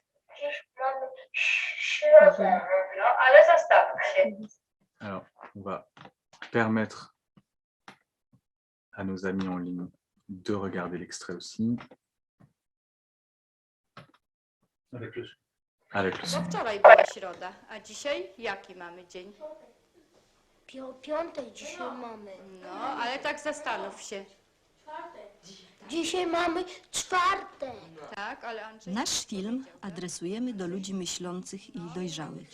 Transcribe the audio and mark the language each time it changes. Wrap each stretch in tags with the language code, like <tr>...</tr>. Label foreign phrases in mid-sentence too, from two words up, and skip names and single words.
<fr>Alors, on va permettre à nos amis en ligne de regarder l'extrait aussi. Avec le son.</fr> <pl>Bo wczoraj była środa, a dzisiaj jaki mamy dzień? Piątek dzisiaj mamy. No, ale tak zastanów się. Dzisiaj mamy czwartek. Tak, ale Andrzej... Nasz film adresujemy do ludzi myślących i dojrzałych.</pl>